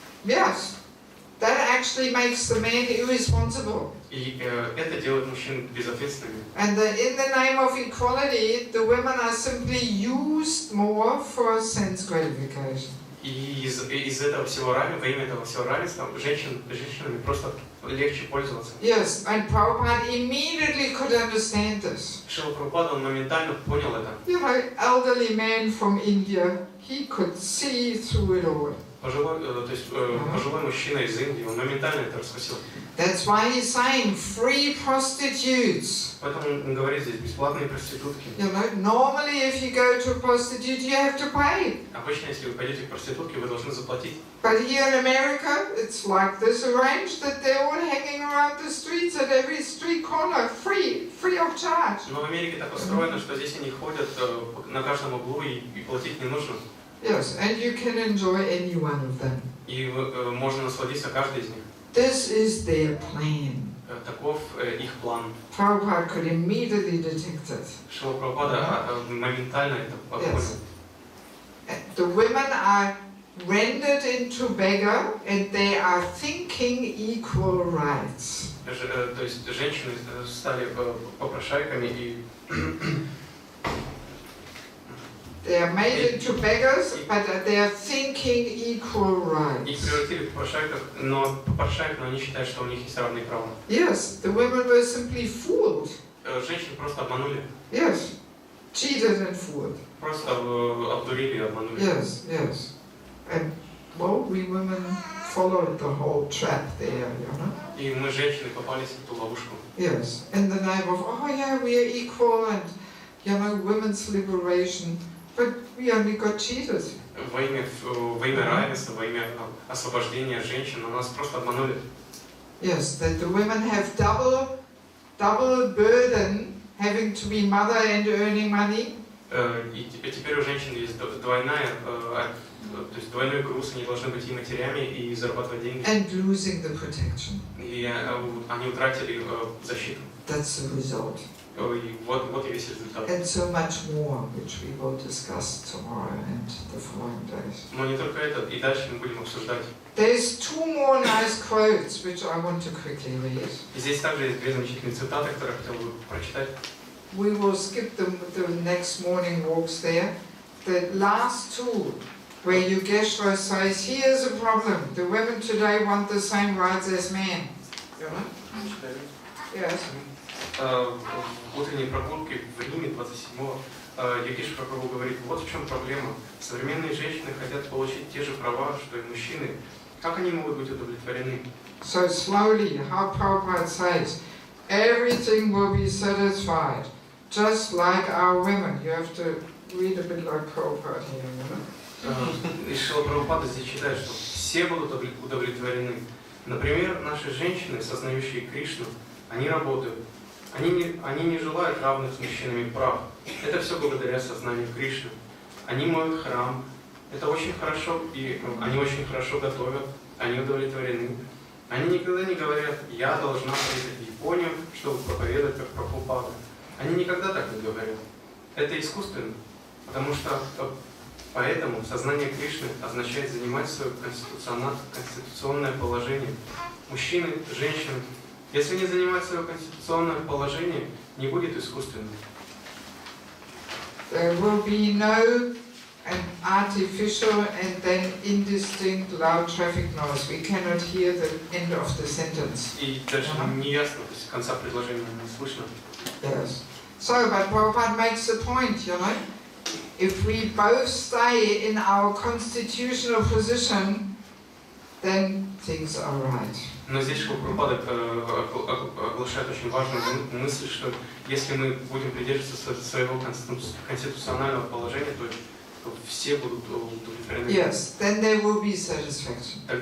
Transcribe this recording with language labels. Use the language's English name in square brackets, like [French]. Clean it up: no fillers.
[English] Yes. That actually makes the man irresponsible. [Russian] И это делает мужчин безответственными. [English] And in the name of equality, the women are simply used more for sense gratification. [Russian] И из этого всего равенства, во имя этого всего равенства, женщинами просто легче пользоваться. [English] Yes, and Prabhupada immediately could understand this. [Russian] Шрила Прабхупада, он моментально понял это. [English] You know, elderly man from India, he could see through it all. [Russian] Пожилой мужчина из Индии, он моментально это раскусил. [English] That's why he's saying free prostitutes. [Russian] Поэтому он говорит здесь бесплатные проститутки. [English] You know, normally if you go to a prostitute, you have to pay. [Russian] Обычно, если вы пойдете к проститутке, вы должны заплатить. [English] But here in America, it's like this arranged that they're all hanging around the streets at every street corner, free of charge. [Russian] Но в Америке так устроено, что здесь они ходят на каждом углу и платить не нужно. [English] Yes, and you can enjoy any one of them. [Russian] И можно насладиться каждой из них. [English] This is their plan. [Russian] Таков их план. [English] Prabhupada could immediately detect it. [Russian] Шрила Прабхупада моментально это понял. [English] The women are rendered into beggar and they are thinking equal rights. [Russian] То есть женщины стали попрошайками и [English] They are made into beggars, but they are thinking equal [Russian] их [English] rights. [Russian] превратили в попрошайков, но они считают, что у них есть равные права. [English] Yes, the women were simply fooled. [Russian] Женщин просто обманули. [English] Yes, cheated and fooled. [Russian] Просто обдурили и обманули. [English] Yes, yes. And, well, we women followed the whole trap there, you know. [Russian] И мы, женщины, попались в эту ловушку. [English] Yes, in the name of, oh yeah, we are equal and, you know, women's liberation. But we only got cheated. [Russian] Во имя равенства, во имя освобождения женщин, нас просто обманули. [English] Yes, that the women have double burden, having to be mother and earning money. [Russian] И теперь у женщин есть двойной груз, они должны быть и матерями, и зарабатывать деньги. [English] And losing the protection. [Russian] И они утратили защиту. [English] That's the result. [Russian] И вот и весь результат. [English] And so much more, which we will discuss tomorrow and the following days. [Russian] Но не только это, и дальше мы будем обсуждать. [English] There's two more nice quotes which I want to quickly read. [Russian] И здесь также есть две замечательные цитаты, которые я хотел бы прочитать. [English] We will skip the next morning walks there. The last two, where Yogeshwar says, here's a problem. The women today want the same rights as men. You know? Yes. [Russian] В утренней прогулке в Риме 27-го Йогешвар Прабху говорит, вот в чем проблема. Современные женщины хотят получить те же права, что и мужчины. Как они могут быть удовлетворены? [English] So slowly, how Prabhupada says, everything will be satisfied, just like our women. You have to read a bit like Prabhupada here, you know? [Russian] И Шрила Прабхупада здесь читает, что все будут удовлетворены. Например, наши женщины, сознающие Кришну, они работают. Они не желают равных с мужчинами прав. Это все благодаря сознанию Кришны. Они моют храм. Это очень хорошо, и они очень хорошо готовят. Они удовлетворены. Они никогда не говорят, я должна поехать в Японию, чтобы проповедовать как Прабхупада. Они никогда так не говорят. Это искусственно, потому что поэтому сознание Кришны означает занимать свое конституционное положение. Мужчины, женщины, если не занимать свое конституционное положение, не будет искусственным. [English] There will be no artificial and then indistinct loud traffic noise. We cannot hear the end of the sentence. [Russian] И даже не ясно, то есть конца предложения не слышно. [English] Yes. So, but Prabhupada makes the point, you know, if we both stay in our constitutional position, then things are right. [Russian] Но здесь Шрила Прабхупада оглашает очень важную мысль, что если мы будем придерживаться своего конституционального положения, то все будут удовлетворены. [English] Yes, then there will be satisfaction.